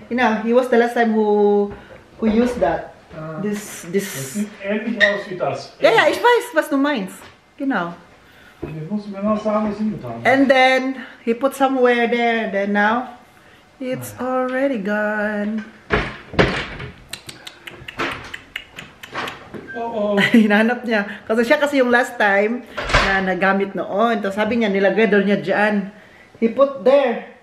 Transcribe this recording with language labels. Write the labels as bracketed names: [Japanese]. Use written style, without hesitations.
[English] You know, he was the last time who used that. [German] Das sieht ähnlich aus wie das. Ja, ja, ich weiß, was du meinst. Genau. Jetzt musst du mir noch sagen, was sie getan haben. [English] And then he put somewhere there. Then now it's already gone. Oh. [Filipino] Hinahanap niya. Kasi yung [English] last time [Filipino] na nagamit noon. Tapos sabi niya, nilagay daw niya dyan. [English] He put there.